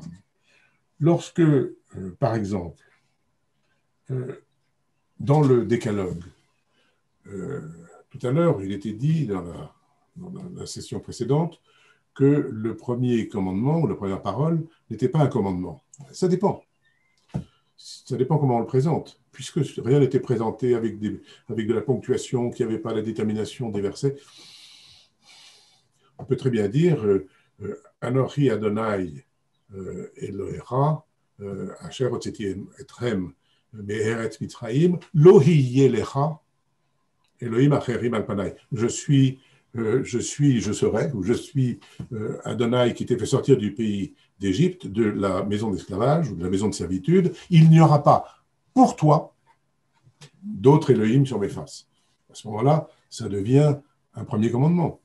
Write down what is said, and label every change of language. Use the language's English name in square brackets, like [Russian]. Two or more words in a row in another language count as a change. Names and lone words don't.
[French] Lorsque, par exemple, dans le décalogue, tout à l'heure, il était dit dans la session précédente que le premier commandement ou la première parole n'était pas un commandement. Ça dépend. Ça dépend comment on le présente. [Hebrew] Puisque rien n'était présenté avec de la ponctuation, qu'il n'y avait pas la détermination des versets, on peut très bien dire אנכי אדני אלהיך, אשר הוצאתי אתכם מארץ מצרים, לא יהיה לך אלהים אחרים על פני. [French] Je serai, ou je suis Adonai qui t'ai fait sortir du pays d'Égypte, de la maison d'esclavage ou de la maison de servitude. Il n'y aura pas pour toi d'autres Elohim sur mes faces. À ce moment-là, ça devient un premier commandement.